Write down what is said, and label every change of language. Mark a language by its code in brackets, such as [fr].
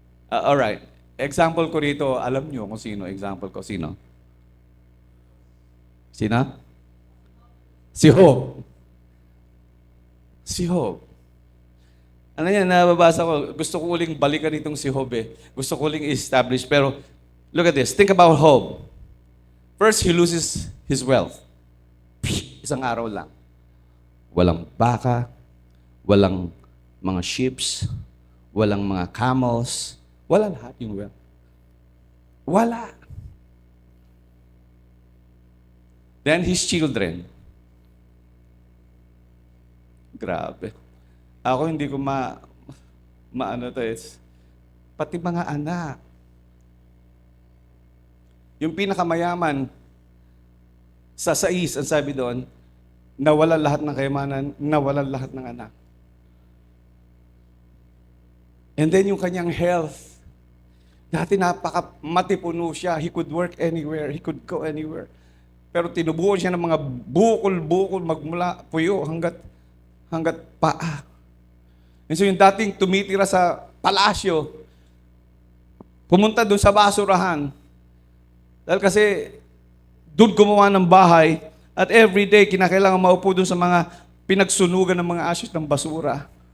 [tl] All right. Example ko rito, alam nyo kung sino. Example ko, sino? Sino? Si Job. Si Job. Ano yan, nababasa ko. Gusto ko uling balikan itong si Job eh. Gusto ko uling establish. [en] Pero, look at this. Think about Job. First, he loses his wealth. [tl] Isang araw lang. Walang baka, walang mga ships, walang mga camels, wala lahat yung wealth. Wala. [en] Then his children. [tl] Grabe. Ako hindi ko maano to is, pati mga anak. Yung pinakamayaman, sa 6, ang sabi doon, nawala lahat ng kayamanan, nawala lahat ng anak. And then yung kanyang health, dati matipuno siya, [en] he could work anywhere, he could go anywhere. [tl] Pero tinubuan siya ng mga bukol-bukol, magmula puyo hanggat paa. And so yung dating tumitira sa palasyo, pumunta doon sa basurahan. Dahil kasi doon gumawa ng bahay at every day kinakailangan maupo doon sa mga pinagsunugan ng mga ashes ng basura.